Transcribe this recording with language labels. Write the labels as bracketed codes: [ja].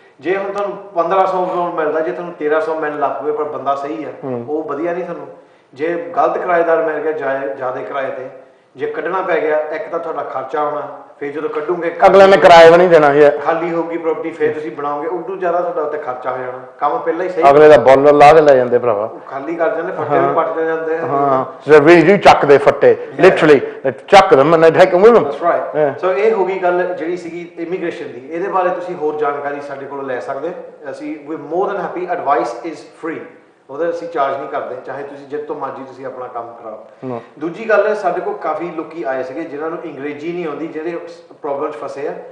[pa] ਜੇ ਹੁਣ ਤੁਹਾਨੂੰ 1500 ਮਿਲਦਾ, ਜੇ ਤੁਹਾਨੂੰ 1300 ਮਿਲਣ ਲੱਗ ਪਵੇ ਪਰ ਬੰਦਾ ਸਹੀ ਆ, ਉਹ ਵਧੀਆ ਨਹੀਂ ਤੁਹਾਨੂੰ। ਜੇ ਗਲਤ ਕਿਰਾਏਦਾਰ ਮਿਲ ਗਿਆ ਜ਼ਿਆਦਾ ਕਿਰਾਏ ਤੇ, ਜੇ ਕੱਢਣਾ ਪੈ ਗਿਆ, ਇੱਕ ਤਾਂ ਤੁਹਾਡਾ ਖਰਚਾ ਹੋਣਾ, ਫਿਰ ਜਦੋਂ ਕੱਢੋਗੇ ਅਗਲੇ ਨੇ ਕਿਰਾਇਆ ਵੀ ਨਹੀਂ ਦੇਣਾ, ਖਾਲੀ ਹੋਊਗੀ ਪ੍ਰਾਪਰਟੀ, ਫਿਰ ਤੁਸੀਂ ਬਣਾਓਗੇ, ਉਦੋਂ ਜ਼ਿਆਦਾ ਤੁਹਾਡਾ ਉੱਤੇ ਖਰਚਾ ਹੋ ਜਾਣਾ। ਕੰਮ ਪਹਿਲਾਂ ਹੀ ਸਹੀ, ਅਗਲੇ ਦਾ ਬੋਲਰ ਲਾ ਕੇ ਲੈ ਜਾਂਦੇ ਭਰਾਵਾ, ਖਾਲੀ ਕਰ ਜਾਂਦੇ, ਫੱਟੇ ਵੀ ਪੱਟ ਜਾਂਦੇ। ਹਾਂ, ਜ਼ਰੂਰੀ ਚੱਕਦੇ ਫੱਟੇ, ਲਿਟਰਲੀ ਚੱਕ [en] them and they take them with them. That's right. [pa] ਸੋ ਇਹ ਹੋ ਗਈ ਗੱਲ ਜਿਹੜੀ ਸੀਗੀ ਇਮੀਗ੍ਰੇਸ਼ਨ ਦੀ। ਇਹਦੇ ਬਾਰੇ ਤੁਸੀਂ ਹੋਰ ਜਾਣਕਾਰੀ ਸਾਡੇ ਕੋਲੋਂ ਲੈ ਸਕਦੇ। ਅਸੀਂ ਵੀ [en] more than happy, advice is free, [pa] ਉਹਦਾ ਅਸੀਂ ਚਾਰਜ ਨਹੀਂ ਕਰਦੇ, ਚਾਹੇ ਤੁਸੀਂ ਜਿੱਦ ਤੋਂ ਮਰਜ਼ੀ ਤੁਸੀਂ ਆਪਣਾ ਕੰਮ ਕਰਾਓ। ਦੂਜੀ ਗੱਲ ਹੈ, ਸਾਡੇ ਕੋਲ ਕਾਫੀ ਲੋਕੀ ਆਏ ਸੀਗੇ ਜਿਨ੍ਹਾਂ ਨੂੰ ਅੰਗਰੇਜ਼ੀ ਨਹੀਂ ਆਉਂਦੀ, ਜਿਹੜੇ ਪ੍ਰੋਬਲਮ 'ਚ ਫਸੇ ਆ।